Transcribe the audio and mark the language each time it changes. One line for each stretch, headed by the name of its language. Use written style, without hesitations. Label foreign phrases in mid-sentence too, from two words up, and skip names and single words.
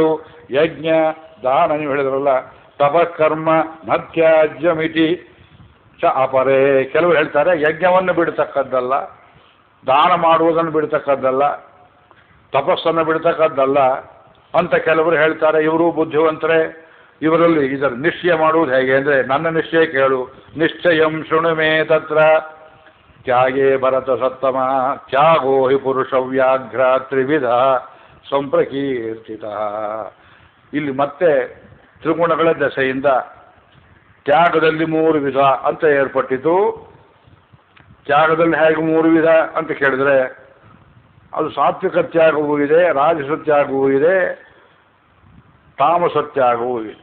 Sanskrit: ಯಜ್ಞ ದಾನ,
Kannada: ನೀವು ಹೇಳಿದ್ರಲ್ಲ,
Sanskrit: ತಪಕರ್ಮ ನತ್ಯಾಜ್ಯಮಿತಿ ಚ ಅಪರೇ.
Kannada: ಕೆಲವರು ಹೇಳ್ತಾರೆ ಯಜ್ಞವನ್ನು ಬಿಡ್ತಕ್ಕದ್ದಲ್ಲ, ದಾನ ಮಾಡುವುದನ್ನು ಬಿಡ್ತಕ್ಕದ್ದಲ್ಲ, ತಪಸ್ಸನ್ನು ಬಿಡ್ತಕ್ಕದ್ದಲ್ಲ ಅಂತ ಕೆಲವರು ಹೇಳ್ತಾರೆ. ಇವರು ಬುದ್ಧಿವಂತರೇ. ಇವರಲ್ಲಿ ಇದರ ನಿಶ್ಚಯ ಮಾಡುವುದು ಹೇಗೆ ಅಂದರೆ, ನನ್ನ ನಿಶ್ಚಯ ಕೇಳು.
Sanskrit: ನಿಶ್ಚಯಂ ಶೃಣು ಮೇ ತತ್ರ ತ್ಯಾಗೇ ಭರತ ಸತ್ತಮ ತ್ಯಾಗೋ ಹಿ ಪುರುಷ ವ್ಯಾಘ್ರ ತ್ರಿವಿಧ ಸಂಪ್ರಕೀರ್ತಿತ.
Kannada: ಇಲ್ಲಿ ಮತ್ತೆ ತ್ರಿಗುಣಗಳ ದಶೆಯಿಂದ ತ್ಯಾಗದಲ್ಲಿ 3 ವಿಧ ಅಂತ ಏರ್ಪಟ್ಟಿತು. ತ್ಯಾಗದಲ್ಲಿ ಹೇಗೆ 3 ವಿಧ ಅಂತ ಕೇಳಿದ್ರೆ, ಅದು ಸಾತ್ವಿಕ ತ್ಯಾಗವೂ ಇದೆ, ರಾಜಸ ತ್ಯಾಗವೂ ಇದೆ, ತಾಮಸತ್ಯಾಗವು ಇದೆ.